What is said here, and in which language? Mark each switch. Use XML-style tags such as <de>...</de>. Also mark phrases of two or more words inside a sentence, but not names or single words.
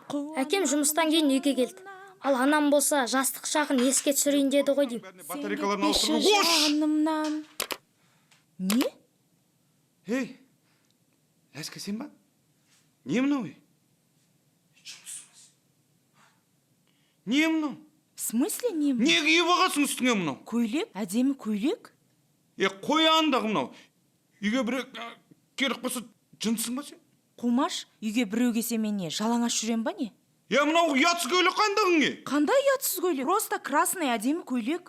<kk>Әкем жұмыстан кейін үйге келді. Ал анам болса жастық шағын еске түсірейін деді ғой деймін. Батарейкаларын ауыстыру. Ош! Жанымнан. Не? Ей, Ләзка, сен ба? Не мынау? Не мынау?</kk> <ru>В смысле не?</ru> <kk>Не киіп алғансың үстіңе мынау? Көйлек? Әдемі көйлек? Қой андағы мынау. Үйге бір керіп қойса жынсың ба сен? Қумаш, үйге біреу келсе мен не, жалаңаш жүрем ба не? Мынау ұятсыз көйлек қандағың не? Қандай ұятсыз көйлек?</kk> <ru>Просто красный</ru> <kk>әдемі көйлек.</kk>